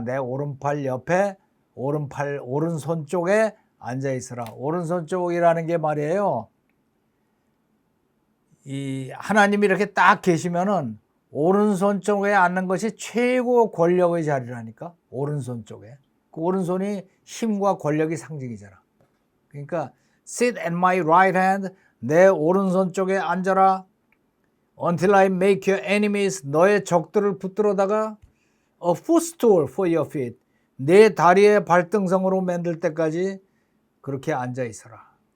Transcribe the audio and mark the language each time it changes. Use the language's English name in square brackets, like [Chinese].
[Korean] 내 오른팔 옆에 오른손 쪽에 앉아 있어라. 오른손 쪽이라는 게 말이에요. 이 하나님이 이렇게 딱 계시면은 오른손 쪽에 앉는 것이 최고 권력의 자리라니까. 오른손 쪽에. 그 오른손이 힘과 권력이 상징이잖아. 그러니까 [English] sit at my right hand. [Korean] 내 오른손 쪽에 앉아라. [English] Until I make your enemies, [Korean] 너의 적들을 붙들어다가 [English] a footstool for your feet, [Korean] 내 다리의 발등성으로 만들 때까지 그렇게 앉아 있어라.